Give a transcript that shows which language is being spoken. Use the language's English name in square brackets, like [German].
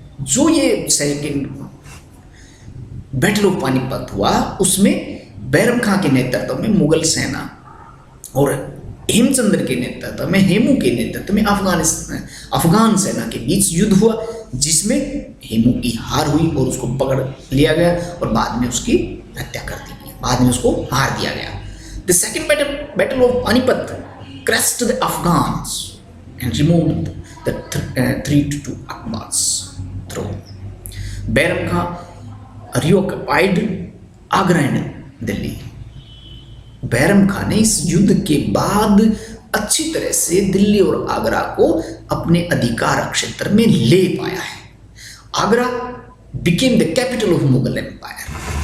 [Hindi] जो ये second battle of Panipat हुआ, उसमें बैरम खां के नेतृत्व में मुगल सेना और हेमचंद्र के नेतृत्व में, हेमू के नेतृत्व में अफगान सेना के बीच युद्ध हुआ, जिसमें हेमू की हार हुई और उसको पकड़ लिया गया और बाद में उसकी हत्या कर दी गई, बाद में उसको मार दिया गया। [English] The second battle of Panipat crushed the Afghans and removed the threat to Akbar's throne. Bairam Khan reoccupied Agra and Delhi. [Hindi] Bairam खां ने इस युद्ध के बाद अच्छी तरह से दिल्ली और आगरा को अपने अधिकार क्षेत्र में ले पाया है। [English] Agra became the capital of Mughal empire.